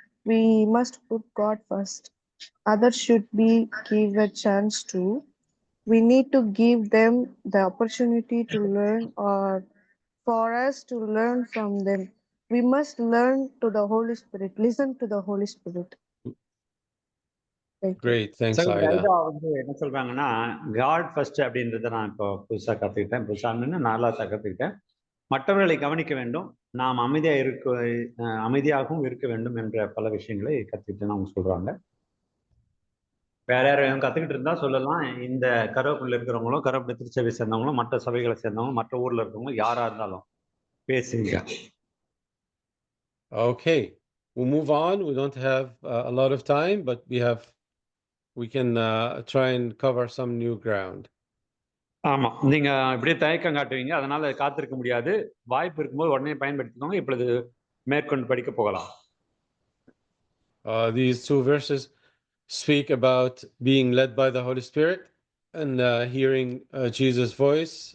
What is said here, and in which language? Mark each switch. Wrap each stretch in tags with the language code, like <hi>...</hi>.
<en>We must put God first. Others should be give a chance to. We need to give them the opportunity to learn or for us to learn from them. We must learn to the Holy Spirit, listen to the Holy Spirit. Thank you. great, thanks, Aida.</en> <ta>ஐதா வந்து என்ன சொல்றாங்கன்னா,</ta> <en>God first</en> <ta>அப்படின்றத நான் இப்போ புதுசா கத்துக்கிட்டேன். புதுசான்னு நல்லா கத்துக்கிட்டேன். மற்றவர்களை கவனிக்க வேண்டும், நாம் அமைதியாகவும் இருக்க வேண்டும் என்ற பல விஷயங்களை கத்துக்கிட்டேன்னு அவங்க சொல்றாங்க. வேற யாரும் கத்துக்கிட்டு இருந்தா சொல்லலாம். இந்த கருவேப்பிலை இருக்கிறவங்களும், கருவேப்பிலை திருச்சபை சேர்ந்தவங்களும், மற்ற சபைகளை சேர்ந்தவங்களும், மற்ற ஊர்ல இருக்கவங்களும் யாரா இருந்தாலும் பேசுங்க.</ta> <en>Okay, we'll move on. We don't have a lot of time, but we can try and cover some new ground.</en> <ta>ஆமா, நீங்க இப்படியே தயக்கம் காட்டுவீங்க, அதனால காத்திருக்க முடியாது. வாய்ப்பு இருக்கும்போது உடனே பயன்படுத்திக்கோங்க. இப்பொழுது மேற்கொண்டு படிக்க போகலாம்.</ta> <en>These two verses speak about being led by the Holy Spirit and hearing Jesus' voice.</en>